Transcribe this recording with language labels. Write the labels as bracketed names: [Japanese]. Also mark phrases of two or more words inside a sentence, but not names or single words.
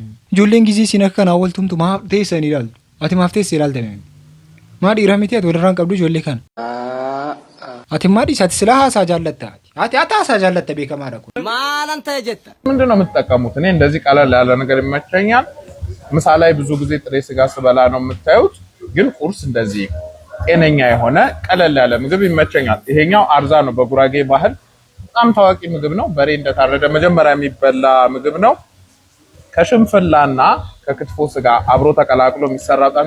[Oromo] Ijoolleen gizii isin akka kanaa waltumtu maaf teessanii ilaaltu? Ati maaf teessee ilaaltame? Maa dhiiraa miti ati walirraan qabdu ijoollee kana? Ati maa dhiisa ati silaa haasaa jaallatta? Ati haasaa jaallatta beekamaadha kun. Maalan ta'e jetta? [Amharic] ምንድነው የምትጠቀሙት? እኔ እንደዚህ ቀለል ያለ ነገር ይመቸኛል። ምሳ ላይ ብዙ ጊዜ ጥሬ ስጋ ስበላ ነው የምታዩት፣ ግን ቁርስ እንደዚህ ጤነኛ የሆነ ቀለል ያለ ምግብ ይመቸኛል። ይሄኛው አርዛ ነው በጉራጌ ባህል በጣም ታዋቂ ምግብ ነው። በሬ እንደታረደ መጀመሪያ የሚበላ ምግብ ነው። ከሽንፍላና ከክትፎ ስጋ አብሮ ተቀላቅሎ የሚሰራ በጣም